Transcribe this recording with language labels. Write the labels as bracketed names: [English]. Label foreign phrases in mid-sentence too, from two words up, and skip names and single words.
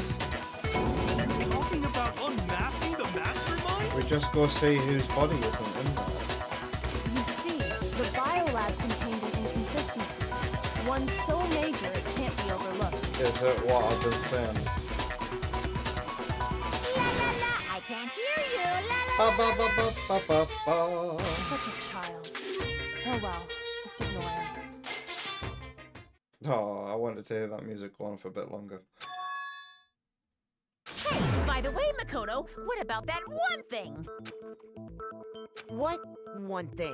[English] Talking about unmasking the mastermind? We just go see whose body isn't in there. You see, the biolab contained an inconsistency. One so major it can't be overlooked. Is it what I've been saying? La la la, I can't hear you. La Ba la ba la. ba ba ba ba ba. Such a child. Oh well, just ignore him. Oh, I wanted to hear that music go on for a bit longer. Hey, by the way, Makoto, what about that one thing? What one thing?